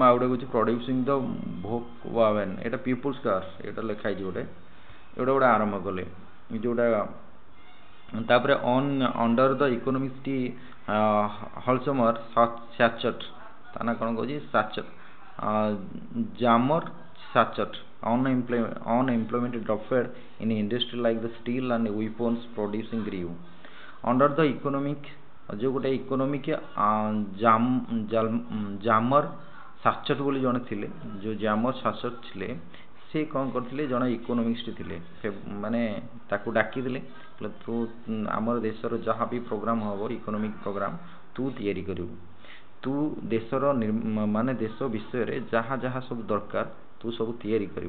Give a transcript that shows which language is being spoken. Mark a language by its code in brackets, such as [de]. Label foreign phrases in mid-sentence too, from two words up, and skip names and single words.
[or] ଆଉ ଗୋଟେ ହେଉଛି [en] producing the Volkswagen, [or] ଏଇଟା [en] people's cars, [or] ଏଇଟା ଲେଖା ହେଇଛି ଗୋଟେ ଆରମ୍ଭ କଲେ ଯେଉଁଟା। ତାପରେ [en] under the economist [or] ହଲସମର ସାଚଟ୍, ତା ନା କ'ଣ କହୁଛି, ସାଚଟ୍ ଜାମର ସାଚଟ୍, [en] unemployment dropped in industry like the steel and weapons producing grew under the economic। [or] ଯେଉଁ ଗୋଟେ ଇକୋନୋମିକ ଜାମର ସାଚଟ୍ ବୋଲି ଜଣେ ଥିଲେ, ଯେଉଁ ଜାମର ସାଚଟ୍ ଥିଲେ, ସେ କ'ଣ କରିଥିଲେ, ଜଣେ ଇକୋନୋମିଷ୍ଟ ଥିଲେ। ମାନେ ତାକୁ ଡାକିଥିଲେ, ତୁ ଆମର ଦେଶର ଯାହା ବି ପ୍ରୋଗ୍ରାମ ହେବ, [en] economic program [or] ତୁ ତିଆରି କରିବୁ, ତୁ ଦେଶର ମାନେ ଦେଶ ବିଷୟରେ ଯାହା ଯାହା ସବୁ ଦରକାର ତୁ ସବୁ ତିଆରି କରିବୁ।